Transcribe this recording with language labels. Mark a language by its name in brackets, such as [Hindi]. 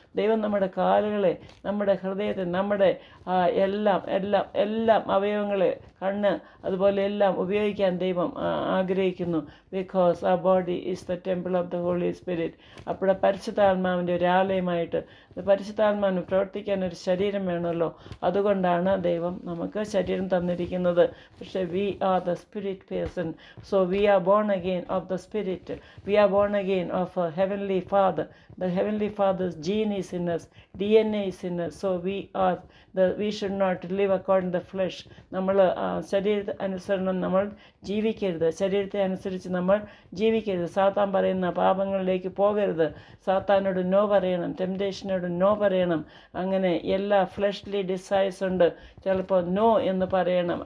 [Malayalam] ദൈവം നമ്മുടെ കാലുകളെ, നമ്മുടെ ഹൃദയത്തെ, നമ്മുടെ എല്ലാം എല്ലാം എല്ലാം അവയവങ്ങളെ, കണ്ണ്, അതുപോലെ എല്ലാം ഉപയോഗിക്കാൻ ദൈവം ആഗ്രഹിക്കുന്നു. [English] Because ആ body is the temple of the holy spirit. [Malayalam] അപ്പോൾ പരിശുദ്ധാത്മാവിൻ്റെ ഒരു ആലയമായിട്ട്, പരിശുദ്ധാത്മാവിന് പ്രവർത്തിക്കാൻ ഒരു ശരീരം വേണമല്ലോ. അതുകൊണ്ടാണ് ദൈവം നമുക്ക് ശരീരം തന്നിരിക്കുന്നത്. [English] പക്ഷേ we are the spirit person. So we are born again of the Spirit. We are born again of a Heavenly Father. The Heavenly Father's gene is in us, DNA is in us. So we should not live according to the flesh. [Malayalam] നമ്മൾ ശരീരത്തെ അനുസരണം നമ്മൾ ജീവിക്കരുത്. ശരീരത്തെ അനുസരിച്ച് നമ്മൾ ജീവിക്കരുത്. സാത്താൻ പറയുന്ന പാപങ്ങളിലേക്ക് പോകരുത്. സാത്താനോട് [English] no [Malayalam] പറയണം. ടെംപ്റ്റേഷനോട് നോ പറയണം. അങ്ങനെ എല്ലാ ഫ്ലഷ്ലി ഡിസൈർസ് ഉണ്ട്, ചിലപ്പോൾ നോ എന്ന് പറയണം.